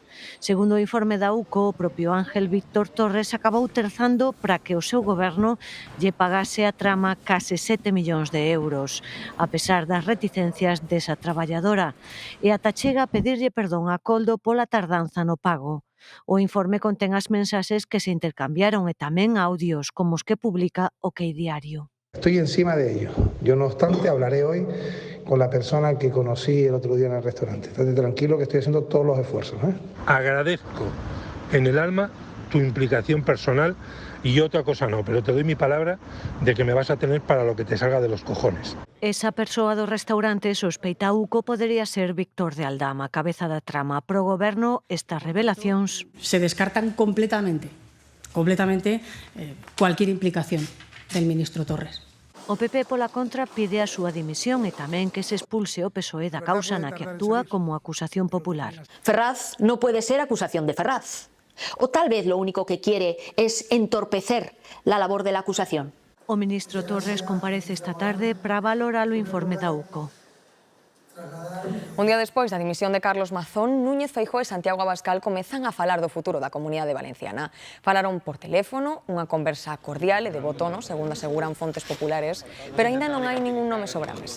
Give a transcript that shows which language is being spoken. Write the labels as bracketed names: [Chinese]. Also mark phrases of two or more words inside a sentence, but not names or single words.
[Galician] Segundo o informe da UCO, o propio Ángel Víctor Torres acabou terzando para que o seu goberno lle pagase a trama case 7 millóns de euros, a pesar das reticencias desa traballadora, e ata chega a pedirlle perdón a Koldo pola tardanza no pago. O informe contén as mensaxes que se intercambiaron e tamén audios como os que publica OK Diario. [Spanish] Estoy encima de ello. Yo, no obstante, hablaré hoy con la persona que conocí el otro día en el restaurante. Estate tranquilo que estoy haciendo todos los esfuerzos. Agradezco en el alma tu implicación personal y otra cosa no, pero te doy mi palabra de que me vas a tener para lo que te salga de los cojones. [Galician] Esa persoa do restaurante sospeita Uco podería ser Víctor de Aldama, cabeza da trama. Pro goberno, estas revelacións [Spanish] se descartan completamente cualquier implicación del ministro Torres. [Galician] O PP, pola contra, pide a súa dimisión e tamén que se expulse o PSOE da causa na que actúa como acusación popular. [Spanish] Ferraz no puede ser acusación de Ferraz. O tal vez lo único que quiere es entorpecer la labor de la acusación. [Galician] O ministro Torres comparece esta tarde para valorar o informe da UCO. Un día despois da dimisión de Carlos Mazón, Núñez Feijóo e Santiago Abascal comezan a falar do futuro da Comunidade Valenciana. Falaron por teléfono, unha conversa cordial e de bo tono, segundo aseguran fontes populares, pero aínda non hai ningún nome sobre a mesa.